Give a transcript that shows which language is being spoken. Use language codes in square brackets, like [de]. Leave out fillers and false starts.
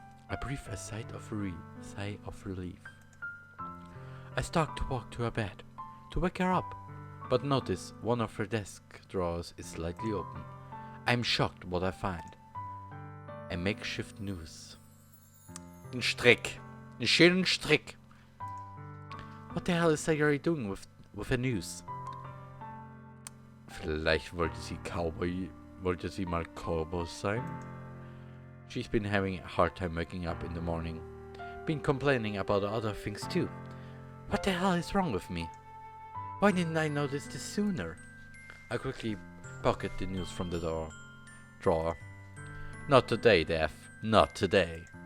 [en] I breathe a sigh of relief. I start to walk to her bed, to wake her up, but notice one of her desk drawers is slightly open. I'm shocked what I find. A makeshift noose. [de] Ein Strick. Einen schönen Strick. [en] What the hell is Sayori doing with a noose? [de] Vielleicht wollte sie mal Cowboy sein? [en] She's been having a hard time waking up in the morning. Been complaining about other things too. What the hell is wrong with me? Why didn't I notice this sooner? I quickly pocket the news from the drawer. Not today, Daph. Not today.